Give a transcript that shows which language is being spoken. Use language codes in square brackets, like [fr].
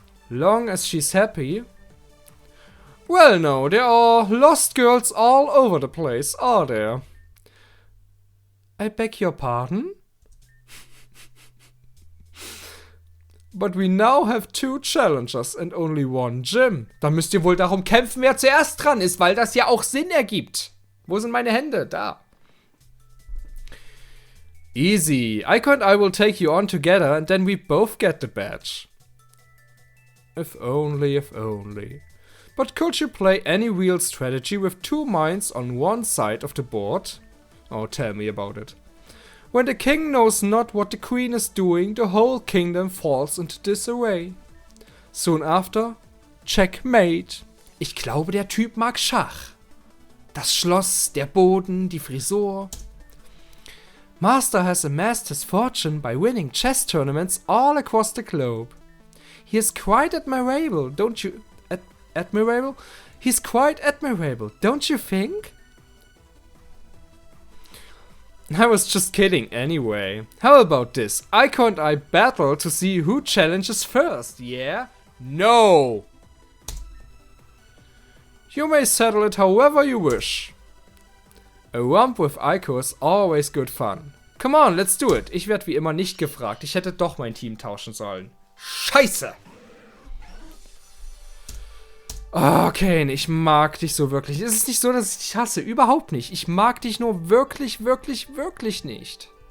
[en] Long as she's happy. Well, no, there are lost girls all over the place, are there? I beg your pardon? But we now have 2 challengers and only 1 gym. [de] Dann müsst ihr wohl darum kämpfen, wer zuerst dran ist, weil das ja auch Sinn ergibt. Wo sind meine Hände? Da. [en] Easy. Aiko and I will take you on together and then we both get the badge. If only, if only. But could you play any real strategy with 2 minds on one side of the board? Oh, tell me about it. When the king knows not what the queen is doing, the whole kingdom falls into disarray. Soon after, checkmate. [de] Ich glaube, der Typ mag Schach. Das Schloss, der Boden, die Frisur. [en] Master has amassed his fortune by winning chess tournaments all across the globe. He is quite admirable, don't you... admirable? He's quite admirable, don't you think? I was just kidding anyway. How about this? Iko and I battle to see who challenges first, yeah? No! You may settle it however you wish. A romp with Iko is always good fun. Come on, let's do it. [de] Ich werde wie immer nicht gefragt. Ich hätte doch mein Team tauschen sollen. Scheiße! Oh, Cain, ich mag dich so wirklich. Es ist nicht so, dass ich dich hasse. Überhaupt nicht. Ich mag dich nur wirklich, wirklich, wirklich nicht.